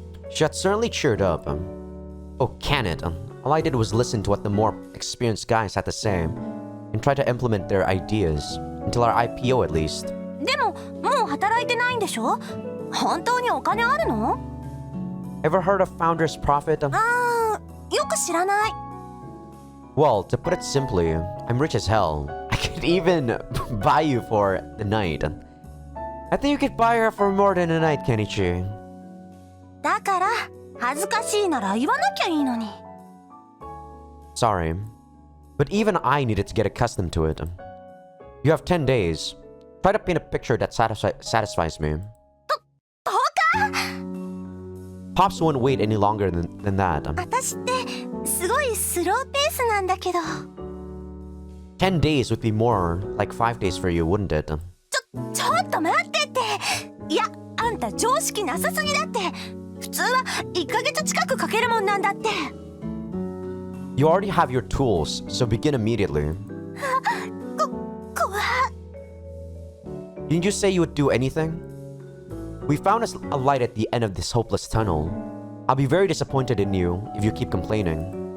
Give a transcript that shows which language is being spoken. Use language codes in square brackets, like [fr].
[en] She had certainly cheered up. Oh, can it? All I did was listen to what the more experienced guys had to say and try to implement their ideas until our IPO at least. [ja] でももう働いてないんでしょ？本当にお金あるの？ [en] Ever heard of founder's profit? [ja] よく知らない。 [en] Well, to put it simply, I'm rich as hell. I could even buy you for the night. I think you could buy her for more than a night, Kenichi. [ja] だから恥ずかしいなら言わなきゃいいのに。 [en] Sorry, but even I needed to get accustomed to it. You have 10 days. Try to paint a picture that satisfies me. [ja] 10日？ [en] Pops won't wait any longer than that. [ja] 私ってすごいスローペースなんだけど。 [en] 10 days would be more like 5 days for you, wouldn't it? [ja] ちょっと待ってって。いや、あんた常識なさすぎだって。普通は1ヶ月近くかけるもんなんだって。 [en] You already have your tools, so begin immediately. [ja] 怖っ。 [en] Didn't you say you would do anything? We found a light at the end of this hopeless tunnel. I'll be very disappointed in you if you keep complaining.